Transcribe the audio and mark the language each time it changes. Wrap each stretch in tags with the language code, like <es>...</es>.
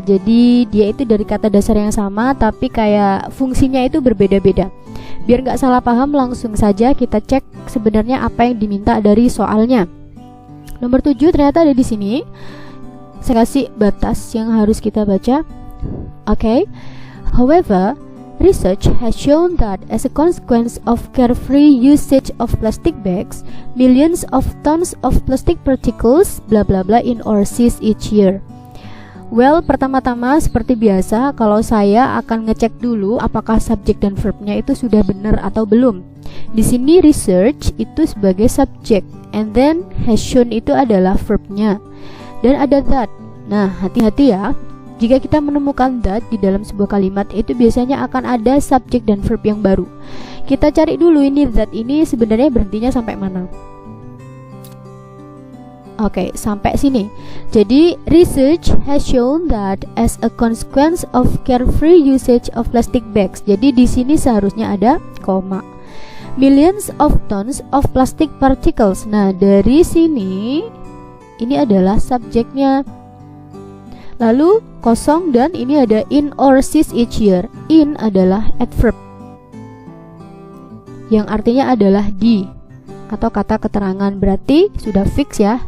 <id>Jadi dia itu dari kata dasar yang sama, tapi kayak fungsinya itu berbeda-beda. Biar nggak salah paham, langsung saja kita cek sebenarnya apa yang diminta dari soalnya. Nomor 7 ternyata ada di sini. Saya kasih batas yang harus kita baca. Okay.</id> <en>However, research has shown that as a consequence of carefree usage of plastic bags, millions of tons of plastic particles bla bla bla in our seas each year.</en> <id>Well, pertama-tama seperti biasa, kalau saya akan ngecek dulu apakah subjek dan verbnya itu sudah benar atau belum. Di sini research itu sebagai subjek,</id> <en>and then has shown</en> <id>itu adalah verbnya. Dan ada that. Nah, hati-hati ya. Jika kita menemukan that di dalam sebuah kalimat, itu biasanya akan ada subjek dan verb yang baru. Kita cari dulu ini that ini sebenarnya berhentinya sampai mana. Oke, sampai sini.</id> <en>Jadi, research has shown that as a consequence of carefree usage of plastic bags.</en> <id>Jadi di sini seharusnya ada koma.</id> <en>Millions of tons of plastic particles.</en> <id>Nah, dari sini ini adalah subjeknya. Lalu kosong dan ini ada</id> <en>in or seas each year.</en> <id>In adalah adverb yang artinya adalah di atau kata keterangan, berarti sudah fix ya.</id>